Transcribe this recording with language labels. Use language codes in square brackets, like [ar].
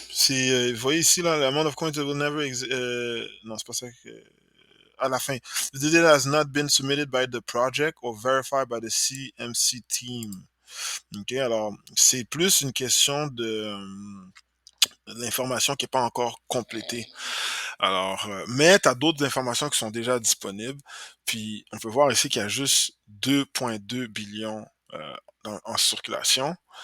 [fr] C'est, vous voyez ici là, l' [en] amount of coins that will never [fr] non, c'est pas ça que à la fin. [en] The data has not been submitted by the project or verified by the CMC team. [fr] OK, alors c'est plus une question de l'information qui n'est pas encore complétée. Alors, mais tu as d'autres informations qui sont déjà disponibles. Puis, on peut voir ici qu'il y a juste 2,2 billions en circulation.